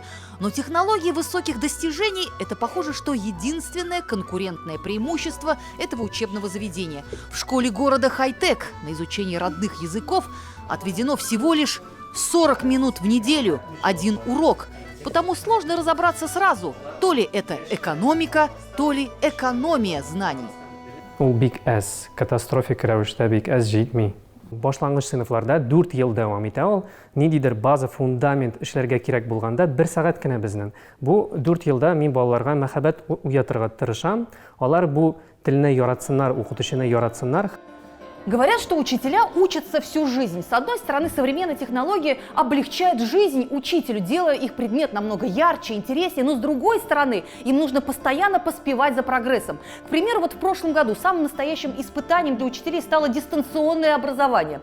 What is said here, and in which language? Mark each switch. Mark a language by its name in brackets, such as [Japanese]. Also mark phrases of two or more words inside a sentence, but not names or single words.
[Russian] Но технологии высоких достижений – это, похоже, что единственное конкурентное преимущество этого учебного заведения. В школе города Хай-Тек на изучение родных языков отведено всего лишь 40 минут в неделю, один урок. Потому сложно разобраться сразу, то ли это экономика, то ли экономия знаний. [Tatar] Ул бик әз, катастрофик рәвештә бик әз җитми. Башлангыч сыйныфларда 4 ел дәвам итә ул. Ниндидер база фундамент эшләргә кирәк булганда 1 сәгать кенә безнең. Бу 4 елда мин балаларга мәхәббәт уятырга тырышам. Алар бу телне яратсыннар, укытучыны яратсыннар. [Russian] Говорят, что учителя учатся всю жизнь. С одной стороны, современные технологии облегчают жизнь учителю, делая их предмет намного ярче, интереснее. Но с другой стороны, им нужно постоянно поспевать за прогрессом. К примеру, вот в прошлом году самым настоящим испытанием для учителей стало дистанционное образование.